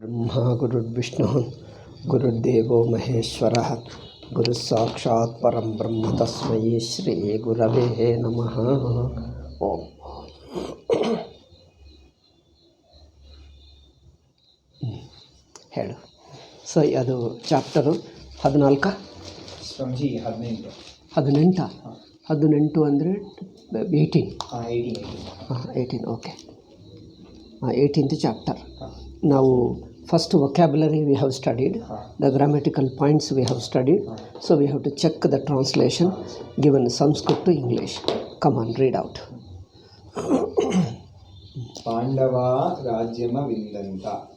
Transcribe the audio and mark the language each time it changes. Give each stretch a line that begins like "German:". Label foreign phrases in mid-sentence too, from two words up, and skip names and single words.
Sanskrit: ब्रह्मा गुरुर्विष्णुः गुरुर्देवो महेश्वरः गुरुस्साक्षात् परं ब्रह्म तस्मै श्री गुरवे नमः. ಓಂ.
Kannada: ಹೇಳು. ಸೊ ಅದು ಚಾಪ್ಟರು 14 ಸ್ವಾಮೀಜಿ 18 18 ಅಂದರೆ 18. 18 ಓಕೆ.
English: 18th chapter. Now first vocabulary we have studied, the grammatical points we have studied, so we have to check the translation given Sanskrit to English. Come on, read out.
Sanskrit: पाण्डव राज्यम विन्दन्त.